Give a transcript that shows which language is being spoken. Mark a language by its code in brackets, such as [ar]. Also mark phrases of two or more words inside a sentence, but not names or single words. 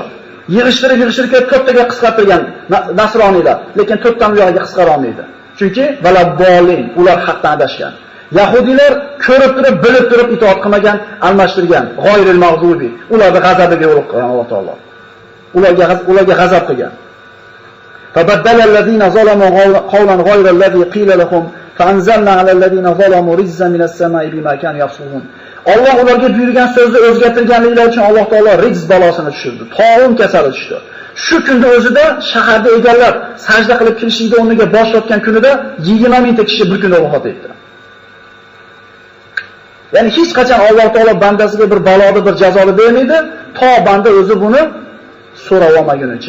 [uz] Yig'ishtirib to'rttaga qisqartirgan nasroniylar, lekin to'rtdan yo'g'iga qisqara olmaydi. Chunki valabbolin, ular haqdan adashgan. Yahudiylar ko'rib turib, bilib turib itoat qilmagan, almashtirgan. [ar] غير المغضوب. [uz] Ularni g'azabiga yo'liqqan Alloh taolo. Ularga g'azab qilgan. [ar] فبدل الذين ظلموا قولا غير الذي قيل لهم فأنزلنا على الذين ظلموا رزقا من السماء بما كانوا يفسقون. [uz] Alloh ularga buyurgan so'zni o'zgartirganliklari uchun Alloh taolo rizq balosini tushirdi. Taun kasali tushdi. Shu kunda o'zida shaharda egallab sajda qilib kirishlikda o'rniga bosh tortgan kunida 20 mingta kishi bir kunda vafot etdi. Ya'ni hech qachon Alloh taolo bandasiga bir baloni, bir jazoni bermaydi, to banda o'zi buni so'rab olmagunicha.